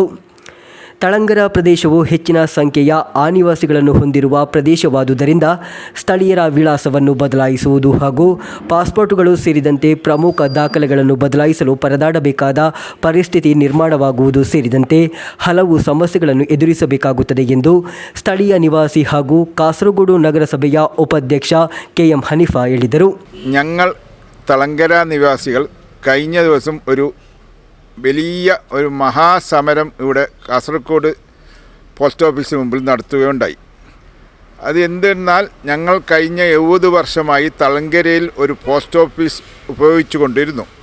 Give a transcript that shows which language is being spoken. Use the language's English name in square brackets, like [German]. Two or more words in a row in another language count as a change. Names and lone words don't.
[Kannada] ತಳಂಗರ ಪ್ರದೇಶವು ಹೆಚ್ಚಿನ ಸಂಖ್ಯೆಯ ಆನಿವಾಸಿಗಳನ್ನು ಹೊಂದಿರುವ ಪ್ರದೇಶವಾದುದರಿಂದ ಸ್ಥಳೀಯರ ವಿಳಾಸವನ್ನು ಬದಲಾಯಿಸುವುದು ಹಾಗೂ ಪಾಸ್ಪೋರ್ಟ್ಗಳು ಸೇರಿದಂತೆ ಪ್ರಮುಖ ದಾಖಲೆಗಳನ್ನು ಬದಲಾಯಿಸಲು ಪರದಾಡಬೇಕಾದ ಪರಿಸ್ಥಿತಿ ನಿರ್ಮಾಣವಾಗುವುದು ಸೇರಿದಂತೆ ಹಲವು ಸಮಸ್ಯೆಗಳನ್ನು ಎದುರಿಸಬೇಕಾಗುತ್ತದೆ ಎಂದು ಸ್ಥಳೀಯ ನಿವಾಸಿ ಹಾಗೂ ಕಾಸರಗೋಡು ನಗರಸಭೆಯ ಉಪಾಧ್ಯಕ್ಷ KM ഹനീഫ ಹೇಳಿದರು. [Malayalam] ഞങ്ങൾ തളങ്കര നിവാസികൾ കഴിഞ്ഞ ദിവസം വലിയ ഒരു മഹാസമരം ഇവിടെ കാസർഗോഡ് പോസ്റ്റ് ഓഫീസിന് മുമ്പിൽ നടത്തുകയുണ്ടായി. അത് എന്തെന്നാൽ ഞങ്ങൾ കഴിഞ്ഞ 70 വർഷമായി തളങ്കരയിൽ ഒരു പോസ്റ്റ് ഓഫീസ് ഉപയോഗിച്ചു കൊണ്ടിരുന്നു.